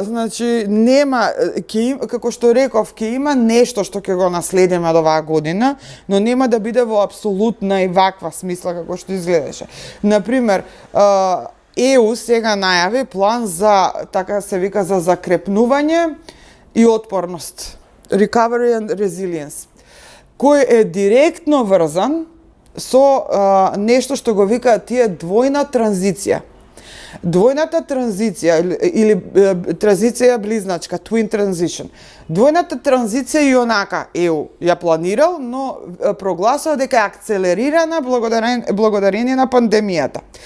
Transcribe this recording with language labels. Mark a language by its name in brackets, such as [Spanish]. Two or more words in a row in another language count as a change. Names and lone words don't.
[Macedonian] Значи, нема, како што реков, ќе има нешто што ќе го наследиме од оваа година, но нема да биде во апсолутна и ваква смисла како што изгледаше. Например, ЕУ сега најави план за, така се вика, за закрепнување и отпорност. [English] Recovery and Resilience, [Macedonian] кој е директно врзан со нешто што го викаат тие двојна транзиција. Двојната транзиција или транзиција близначка, [English] twin transition. [Macedonian] Двојната транзиција и онака ЕУ ја планирал, но прогласува дека е акцелерирана благодарение на пандемијата.